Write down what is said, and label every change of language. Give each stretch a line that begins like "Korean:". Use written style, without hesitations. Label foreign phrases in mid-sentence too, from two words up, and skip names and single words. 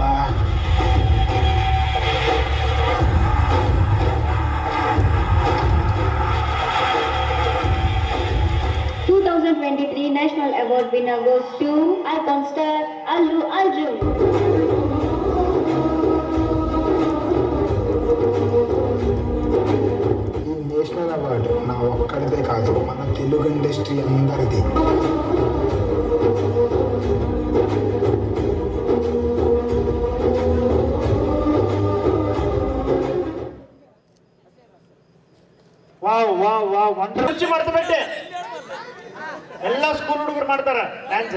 English: 2023 National Award winner goes to icon star Allu Arjun.
Telugu: ఈ నేషనల్ అవార్డు నా ఒక్కడిదే కాదు, మన తెలుగు ఇండస్ట్రీ అందరిది.
Kannada: ಕುರ್ಚಿ ಮಾಡ್ತಾ ಬಿಟ್ಟೆ ಎಲ್ಲ ಸ್ಕೂಲ್ ಹುಡುಗರು ಮಾಡ್ತಾರ ಡ್ಯಾನ್ಸ್.